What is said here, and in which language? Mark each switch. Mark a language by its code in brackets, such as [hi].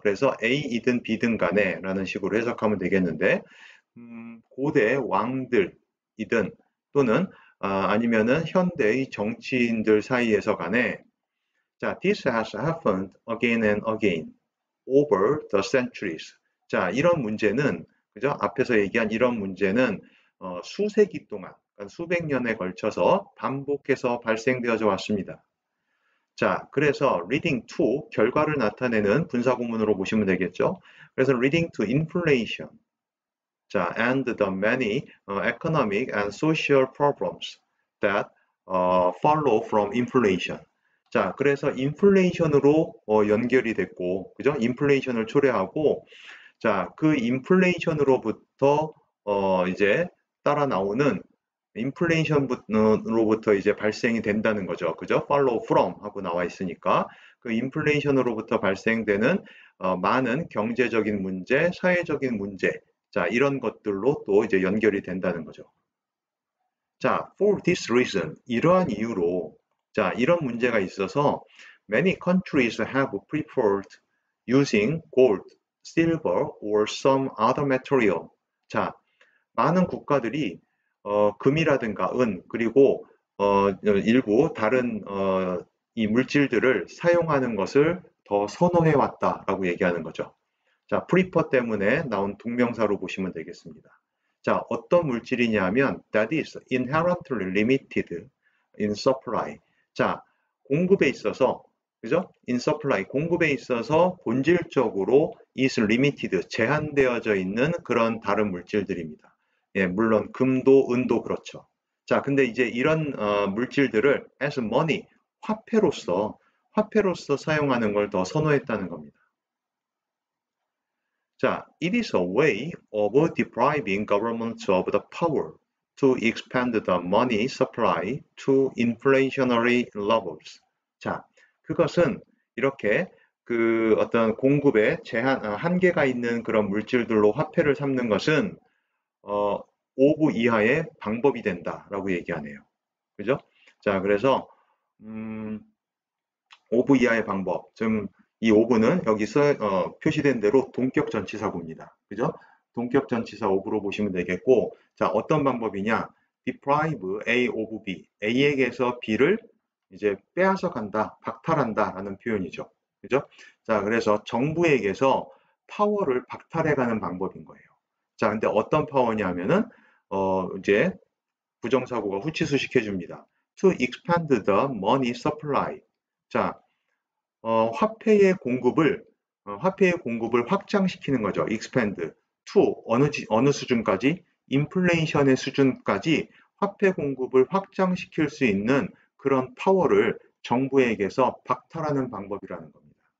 [ko] 그래서 A이든 B든 간에 라는 식으로 해석하면 되겠는데, 고대 왕들이든 또는 아니면은 현대의 정치인들 사이에서 간에 자, [en] this has happened again and again over the centuries. [ko] 자, 이런 문제는 그죠? 앞에서 얘기한 이런 문제는 수세기 동안, 그러니까 수백 년에 걸쳐서 반복해서 발생되어져 왔습니다. 자, 그래서 leading to 결과를 나타내는 분사구문으로 보시면 되겠죠. [en] 그래서 leading to inflation. 자, and the many economic and social problems that follow from inflation. [ko] 자, 그래서 인플레이션으로 연결이 됐고, 그죠? 인플레이션을 초래하고, 자, 그 인플레이션으로부터 이제 따라 나오는 인플레이션으로부터 이제 발생이 된다는 거죠. 그죠? follow from 하고 나와 있으니까 그 인플레이션으로부터 발생되는 많은 경제적인 문제, 사회적인 문제, 자, 이런 것들로 또 이제 연결이 된다는 거죠. [en] 자, for this reason, [ko] 이러한 이유로, [en] 자, [ko] 이런 문제가 있어서 [en] many countries have preferred using gold, silver or some other material. [ko] 자, 많은 국가들이 금이라든가 은 그리고 일부 다른 이 물질들을 사용하는 것을 더 선호해 왔다라고 얘기하는 거죠. 자, prefer 때문에 나온 동명사로 보시면 되겠습니다. [en] 자, [ko] 어떤 물질이냐 하면 [en] that is inherently limited in supply. [ko] 자, 공급에 있어서 그죠? in supply, 공급에 있어서 본질적으로 is limited, 제한되어져 있는 그런 다른 물질들입니다. 예, 물론 금도 은도 그렇죠. 자, 근데 이제 이런 물질들을 [en] as money, [ko] 화폐로서 사용하는 걸 더 선호했다는 겁니다. [en] 자, it is a way of depriving governments of the power to expand the money supply to inflationary levels. [ko] 자, 그것은 이렇게 그 어떤 공급에 한계가 있는 그런 물질들로 화폐를 삼는 것은 5부 이하의 방법이 된다라고 얘기하네요. 그죠? 자, 그래서 5부 이하의 방법, 좀 이 of는 여기서 표시된 대로 동격 전치사구입니다. 그죠? 동격 전치사 of로 보시면 되겠고, 자, 어떤 방법이냐? [en] deprive A of B. [ko] A에게서 B를 이제 빼앗아 간다, 박탈한다 라는 표현이죠. 그죠? 자, 그래서 정부에게서 파워를 박탈해 가는 방법인 거예요. 자, 근데 어떤 파워냐면은, 이제 부정사고가 후치수식해 줍니다. [en] To expand the money supply. [ko] 자, 화폐의 공급을 확장시키는 거죠. expand to 어느 수준까지? 인플레이션의 수준까지 화폐 공급을 확장시킬 수 있는 그런 파워를 정부에게서 박탈하는 방법이라는 겁니다.